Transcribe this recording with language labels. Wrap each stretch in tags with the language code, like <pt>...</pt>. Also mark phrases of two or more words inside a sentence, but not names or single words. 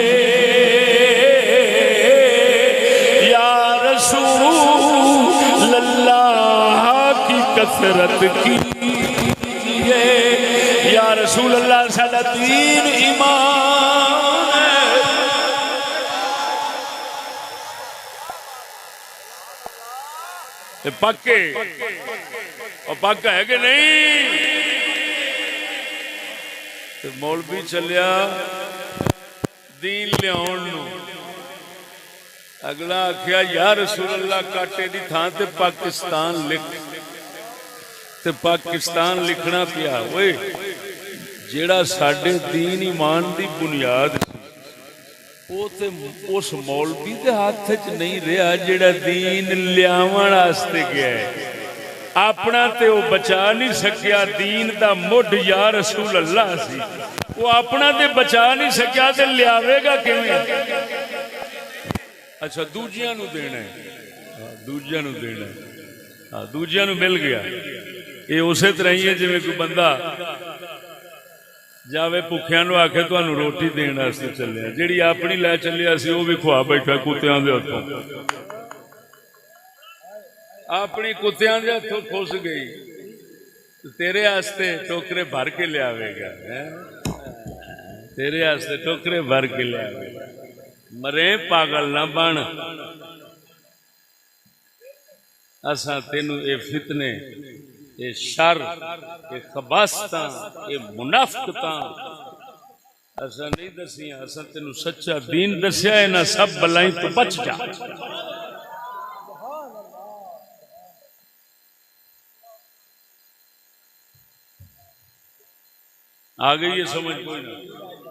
<pa>کثرت کیجئے،</pa> <ar>یا رسول اللہ</ar> <pa>ساڈا دین ایمان ہے۔ پکے اور پکا ہے کہ نہیں؟ مولوی چلیا دین لیاؤن نو، اگلا آخیا</pa> <ar>یا رسول اللہ</ar> <pa>کاٹے دی تھان تے پاکستان لکھ تے پاکستان لکھنا پیا۔ اوئے جیڑا ساڈے دین ایمان دی بنیاد او تے اس مولوی دے ہاتھ وچ نہیں رہا جیڑا دین لیاون واسطے گیا ہے۔ اپنا تے او بچا نہیں سکیا، دین دا مڈ</pa> <ar>یا رسول اللہ</ar> <pa>سی، وہ اپنا تے بچا نہیں سکیا تے لیاوے گا کیویں؟ اچھا دوجیاں نو دینا ہے، دوجیاں نو دینا ہے، دوجیاں نو مل گیا۔ یہ اسی طرح ہی ہے جی کوئی بندہ جاوے بھوکھیاں نو آکھے تانوں روٹی دین واسطے چلیا، جیڑی اپنی لے چلیا سی وہ بھی کھوا بیٹھا کتیاں دے ہتھوں، اپنی کتیاں دے ہتھوں کھس گئی، تیرے واسطے ٹوکرے بھر کے لے آوے گا، تیرے واسطے ٹوکرے بھر کے لے آوے گا۔ مرے پاگل نہ بن، اساں تینوں اے فتنے، اے شر، اے خباستاں، اے منافقتاں اساں نہیں دسیاں، اساں تینوں سچا دین دسیا، انہاں سب بلائیں تو بچ جا۔ آ گئی یہ سمجھ کوئی نہ؟</pa>